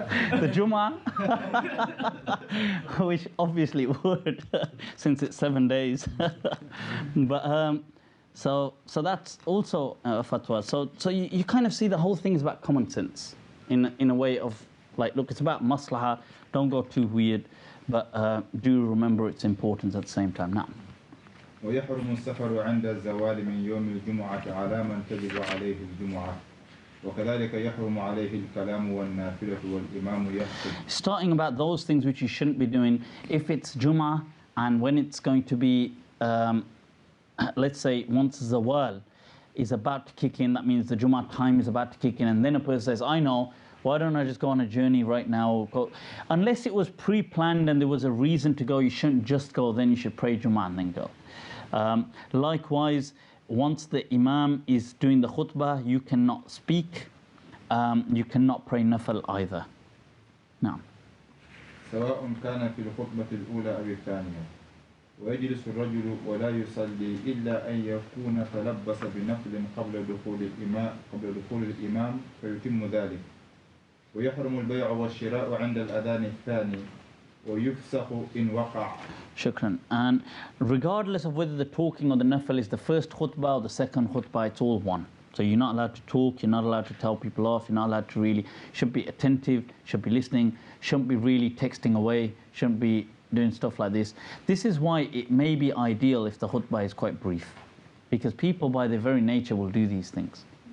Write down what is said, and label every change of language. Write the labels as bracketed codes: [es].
[en] The Jummah, which obviously it would, since it's 7 days. But so that's also a fatwa. So you kind of see the whole thing is about common sense, in a way of like, look, it's about maslaha. Don't go too weird, but do remember its importance at the same time. Now. [ar] ويحرم السفر عند الزوال من يوم الجمعة على من تجب عليه الجمعة وكذلك يحرم عليه الكلام والنافلة والإمام يخطب. [en] Starting about those things which you shouldn't be doing, if it's Jummah and when it's going to be, let's say once Zawal is about to kick in, that means the Jummah time is about to kick in, and then a person says, I know, why don't I just go on a journey right now? Unless it was pre-planned and there was a reason to go, you shouldn't just go, then you should pray Jummah and then go. Likewise, once the Imam is doing the khutbah, you cannot speak, you cannot pray nafil either. Now. [ar] سواء كان في الخطبة الأولى أو الثانية ويجلس الرجل ولا يصلي إلا أن يكون تلبس بنفل قبل دخول الإمام فيتم ذلك ويحرم البيع والشراء عند الأذان الثاني ويفسخ إن وقع. [en] Shukran. And regardless of whether the talking or the nafil is the first khutbah or the second khutbah, it's all one. So you're not allowed to talk, you're not allowed to tell people off, you're not allowed to really, should be attentive, should be listening, shouldn't be really texting away, shouldn't be doing stuff like this. This is why it may be ideal if the khutbah is quite brief, because people by their very nature will do these things.